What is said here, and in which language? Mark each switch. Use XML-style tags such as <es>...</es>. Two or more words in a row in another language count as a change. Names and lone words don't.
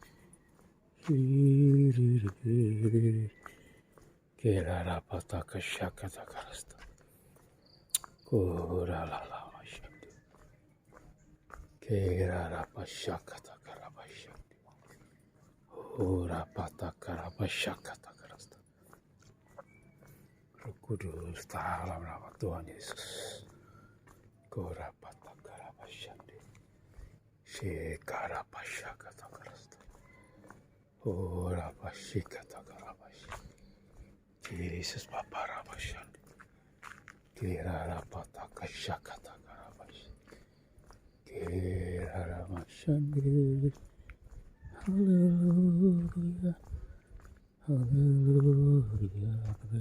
<id>Kera rapataka shakata karasta. Kora lala mashandi. Kera rapashakata karabashandi. Kora pataka rapashakata karasta. Roh Kudus dalam nama Tuhan Yesus. Kora pataka rapashandi. Shekara pashakata karasta. Kora pashikata karabashandi. Yesus Bapa Rabashandi. Kira rapataka shakata karabashi. Kira ramashandi. Hallelujah. Hallelujah.</id>